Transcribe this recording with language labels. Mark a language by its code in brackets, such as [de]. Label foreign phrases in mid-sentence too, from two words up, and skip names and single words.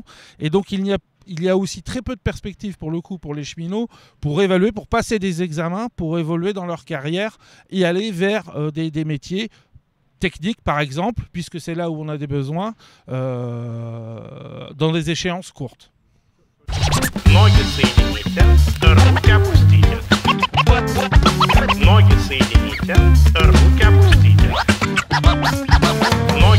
[fr] Et donc il y a aussi très peu de perspectives pour le coup pour les cheminots pour évaluer, pour passer des examens, pour évoluer dans leur carrière et aller vers des métiers technique par exemple, puisque c'est là où on a des besoins dans des échéances courtes. [ru] Ноги соедините, руки опустите. Ноги соедините, руки опустите.